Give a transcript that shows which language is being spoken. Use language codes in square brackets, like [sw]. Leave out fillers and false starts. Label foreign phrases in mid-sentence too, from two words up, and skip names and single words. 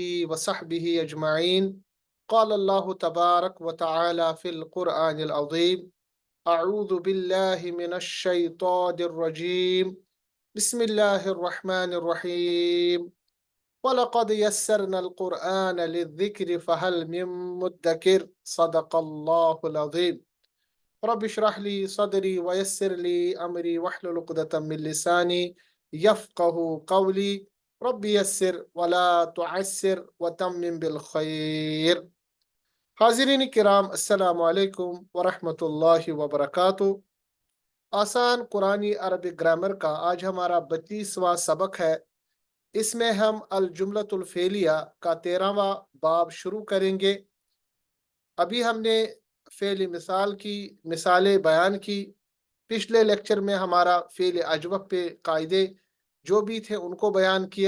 [ar] وصحبه أجمعين قال الله تبارك وتعالى في القرآن العظيم أعوذ بالله من الشيطان الرجيم بسم الله الرحمن الرحيم ولقد يسرنا القرآن للذكر فهل من مدكر صدق الله العظيم رب اشرح لي صدري ويسر لي أمري واحلل عقدة من لساني يفقهوا قولي رب يسر ولا تعسر وتمم بالخير. حاضرين كرام، السلام عليكم ورحمة الله وبركاته. [ur] آسان قرآنی عربک گرامر کا آج ہمارا 32واں سبق ہے. اس میں ہم [ar] الجملة الفعلية [ur] کا 13واں باب شروع کریں گے. ابھی ہم نے فعل مثال کی مثالیں بیان کیں. پچھلے لیکچر میں ہمارا فعل اجوف پہ قاعدے جو بھی تھے ان کو بیان کیا.